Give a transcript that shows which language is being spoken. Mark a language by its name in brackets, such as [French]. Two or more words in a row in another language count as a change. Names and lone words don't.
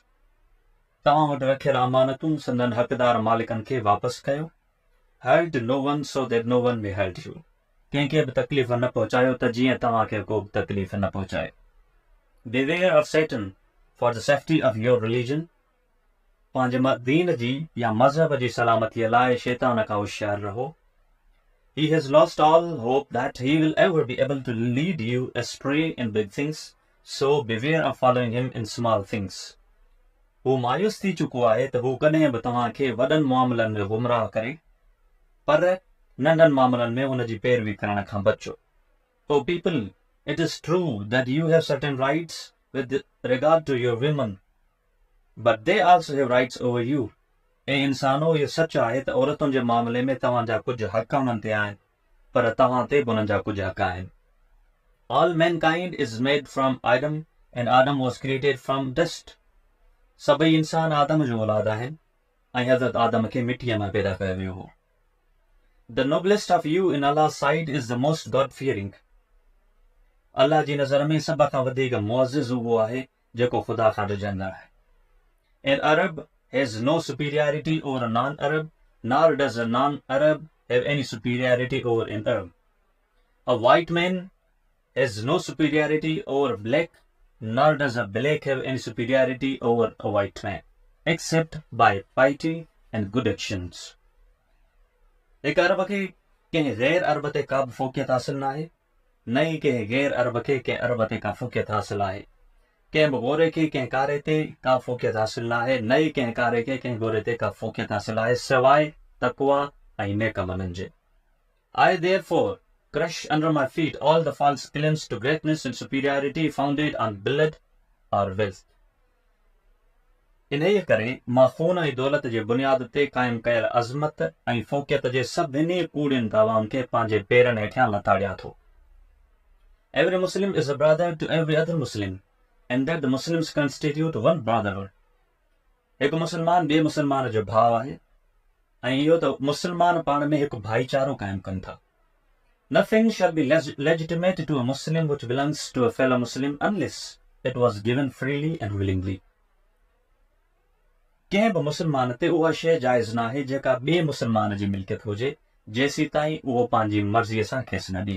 [Sindhi] तव्हां वटि रखियल अमानतूं संदन हक़दार मालिकनि खे वापसि कयो. [English] Hurt no one so that no one may hurt you. [Sindhi] कंहिंखे बि तकलीफ़ न पहुचायो त जीअं तव्हांखे को बि तकलीफ़ न पहुचाए. [English] Beware of Satan for the safety of your religion. [Sindhi] पंहिंजे दीन जी या मज़हब जी सलामतीअ लाइ शैतान खां होशियार रहो. [English] He has lost all hope that he will ever be able to lead you astray in big things, so beware of following him in small things. [Sindhi] हू मायूस थी चुको आहे त हू कॾहिं बि तव्हांखे वॾनि मामलनि में गुमराह करे, पर नंढनि मामलनि में उन जी पैरवी करण खां बचो. [English] O people, it is true that you have certain rights with regard to your women, but they also have rights over you. [Sindhi] ऐं इंसानो इहो सच आहे त औरतुनि जे मामले में तव्हांजा कुझु हक़ उन्हनि ते आहिनि, पर तव्हां ते बि उन्हनि जा कुझु हक़ आहिनि. [English] All mankind is made from Adam and Adam was created from dust. [Sindhi] सभई इंसान आदम जो औलाद आहिनि ऐं हज़रत आदम खे मिटीअ मां पैदा कयो वियो हो. [English] The noblest of you in Allah's sight is the most God-fearing. [Sindhi] अल्लाह जी नज़र में सभ खां वधीक मुअज़्ज़िज़ उहो आहे जेको ख़ुदा खां ॾिजंदड़ आहे. [English] An Arab has no superiority over a non-Arab, nor does a non-Arab have any superiority over an Arab. A white man has no superiority over a black, nor does a black have any superiority over a white man, except by piety and good actions. [Sindhi] एक अरब खे कंहिं गैर अरब ते का बि फ़ोक़ियत हासिल न आहे, न ई कंहिं गैर अरब खे कंहिं अरब ते का फ़ोक़ियत हासिल आहे. कंहिं बि गोरे खे कंहिं कारे ते का फ़ोक़ियत हासिल न आहे, न ई कंहिं कारे खे कंहिं गोरे ते का फ़ोक़ियत हासिल आहे सवाइ तक़वा ऐं नेक अमलनि जे. [English] I therefore crush under my feet all the false claims to greatness and superiority founded on blood or wealth. [Sindhi] इन्हीअ करे मां खून ऐं दौलत जे बुनियाद ते क़ाइमु कयल अज़मत ऐं फ़ोक़ियत जे सभिनी कूड़ियुनि दावाउनि खे पंहिंजे पेरनि हेठियां लताड़ियां थो. [English] Every Muslim is a brother to every other Muslim, and that the Muslims constitute one brotherhood. [Sindhi] हिकु मुसलमान ॿिए मुसलमान जो भाउ आहे ऐं इहो त मुसलमान पाण में हिकु भाईचारो क़ाइमु कनि था. [English] Nothing shall be legitimate to a Muslim which belongs to a fellow Muslim unless it was given freely and willingly. [Sindhi] कंहिं बि मुसलमान ते उहा शइ जाइज़ न आहे जेका ॿिए मुसलमान जी मिल्कियत हुजे जेसीं ताईं उहो पंहिंजी मर्ज़ीअ सां खेसि न ॾिए.